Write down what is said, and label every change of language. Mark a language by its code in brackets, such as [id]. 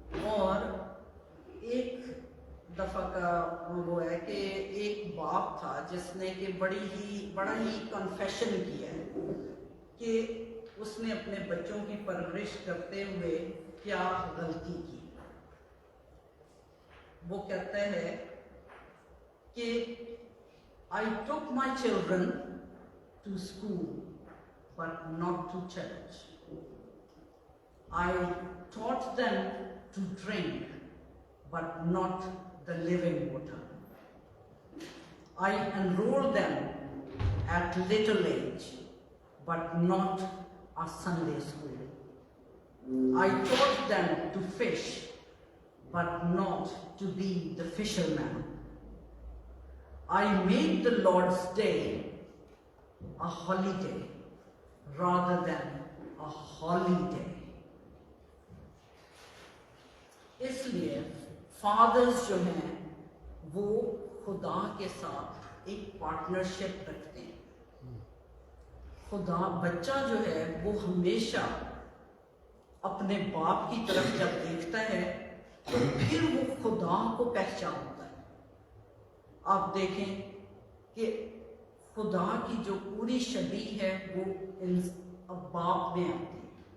[ur] اور ایک دفعہ کا وہ ہے کہ ایک باپ تھا جس نے کہ بڑا ہی کنفیشن کیا ہے کہ اس نے اپنے بچوں کی پرورش کرتے ہوئے کیا غلطی کی۔ وہ کہتا ہے کہ [en] I took my children to school but not to church. I taught them to drink but not the living water. I enrolled them at little age but not a Sunday school. I taught them to fish but not to be the fisherman. I made the Lord's Day a holiday rather than a holiday. [ur] اس لیے fathers جو ہیں وہ خدا کے ساتھ ایک partnership رکھتے ہیں۔ بچہ جو ہے وہ ہمیشہ اپنے باپ کی طرف جب دیکھتا ہے تو پھر وہ خدا کو پہچانتا ہے۔ آپ دیکھیں کہ خدا کی جو پوری شبیہ ہے وہ باپ میں آتی ہے۔